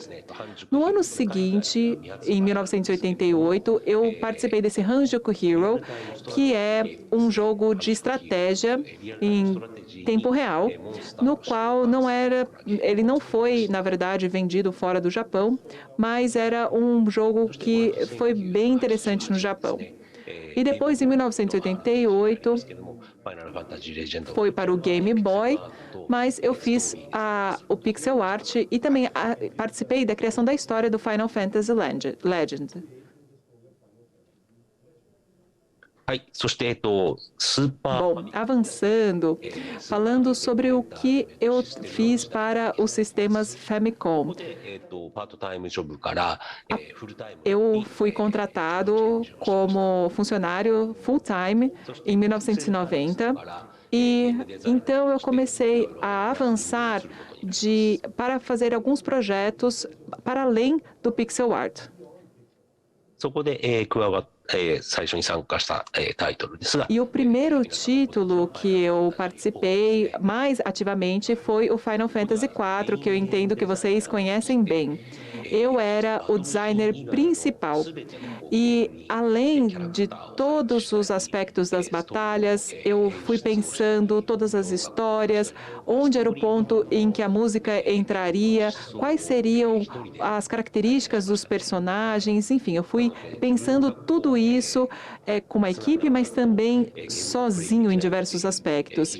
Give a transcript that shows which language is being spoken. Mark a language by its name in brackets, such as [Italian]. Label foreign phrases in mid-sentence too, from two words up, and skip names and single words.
[Portuguese] No ano seguinte, em 1988, eu participei desse Hanjuku Hero, que é um jogo de estratégia em tempo real, no qual ele não foi, na verdade, vendido fora do Japão, mas era um jogo que foi bem interessante no Japão. E depois, em 1988, foi para o Game Boy, mas eu fiz o [English] pixel art [Portuguese] e também participei da criação da história do Final Fantasy Legend. [Japanese] はい、そしてスーパー [Portuguese] Bom, avançando, falando sobre o que eu fiz para os sistemas Famicom. [Japanese] パートタイムジョブからフルタイム [Portuguese] Eu fui contratado como funcionário full-time em 1990 e então eu comecei a avançar para fazer alguns projetos para além do [English] pixel art. [Japanese] そこで加わって最初に参加したタイトルですが [Portuguese] E o primeiro título que eu participei mais ativamente foi o Final Fantasy IV, que eu entendo que vocês conhecem bem. Eu era o designer principal e, além de todos os aspectos das batalhas, eu fui pensando todas as histórias, onde era o ponto em que a música entraria, quais seriam as características dos personagens, enfim, eu fui pensando tudo isso com uma equipe, mas também sozinho em diversos aspectos.